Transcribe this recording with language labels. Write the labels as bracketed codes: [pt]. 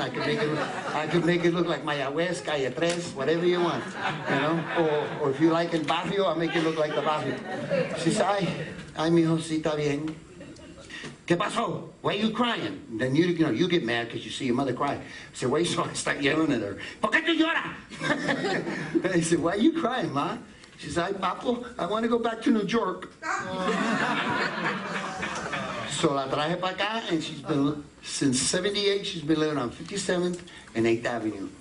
[en] I could make it look like Maya West, Calle Tres, whatever you want, you know. Or if you like El Barrio, I'll make it look like the Barrio. She said, [es] ay, mijo, sí, está bien. ¿Qué pasó? [en] Why are you crying? And then you get mad because you see your mother cry. I said, why? So I start yelling at her. [es] ¿Por qué tú lloras? [en] I said, why are you crying, Ma? She said, [es] ay, Papo, [en] I want to go back to New York. So [es] la traje para acá, [en] and she's been, since 78, she's been living on 57th and 8th Avenue.